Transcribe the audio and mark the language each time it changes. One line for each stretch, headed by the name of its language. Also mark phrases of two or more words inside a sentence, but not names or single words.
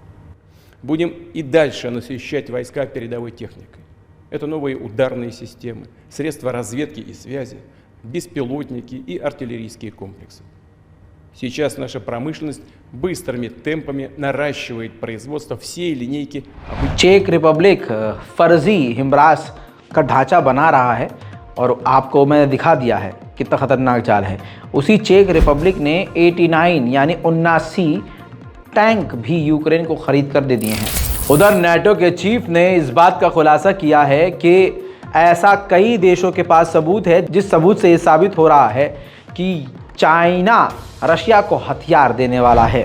Russian: Будем и дальше насыщать войска передовой техникой. Это новые ударные системы, средства разведки и связи, беспилотники и артиллерийские комплексы. Сейчас наша промышленность быстрыми темпами наращивает производство всей линейки.
Hindi: चेक रिपब्लिक फर्जी हिमरास का ढांचा बना रहा है और आपको मैंने दिखा दिया है कितना खतरनाक चाल है। उसी चेक रिपब्लिक ने 89 यानी 79 टैंक भी यूक्रेन को खरीद कर दे दिए हैं। उधर नाटो के चीफ ने इस बात का खुलासा किया है कि ऐसा कई देशों के पास सबूत है, जिस सबूत से ये साबित हो रहा है कि चाइना रशिया को हथियार देने वाला है।